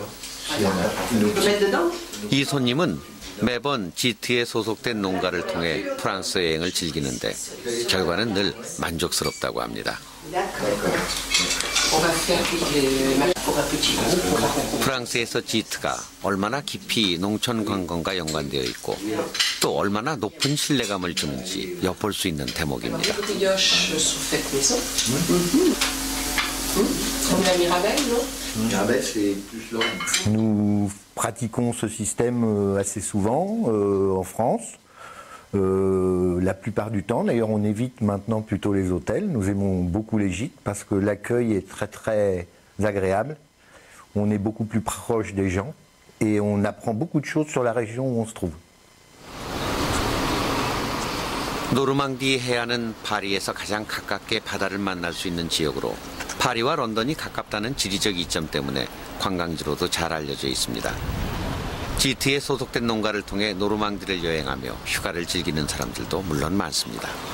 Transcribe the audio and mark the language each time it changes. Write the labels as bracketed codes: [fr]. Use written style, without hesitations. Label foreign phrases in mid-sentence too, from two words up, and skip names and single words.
[ko] 이 손님은 매번 지트에 소속된 농가를 통해 프랑스 여행을 즐기는데 결과는 늘 만족스럽다고 합니다. 프랑스에서 지트가 얼마나 깊이 농촌 관광과 연관되어 있고 또 얼마나 높은 신뢰감을 주는지 엿볼 수 있는 대목입니다. [fr] Nous pratiquons ce système assez souvent en France. La plupart du temps, d'ailleurs on évite maintenant plutôt les hôtels. Nous aimons beaucoup les gîtes parce que l'accueil est très très agréable. On est beaucoup plus proche des gens et on apprend beaucoup de choses sur la région où on se trouve. [ko] 노르망디 해안은 파리에서 가장 가깝게 바다를 만날 수 있는 지역으로 파리와 런던이 가깝다는 지리적 이점 때문에 관광지로도 잘 알려져 있습니다. 지트에 소속된 농가를 통해 노르망디를 여행하며 휴가를 즐기는 사람들도 물론 많습니다.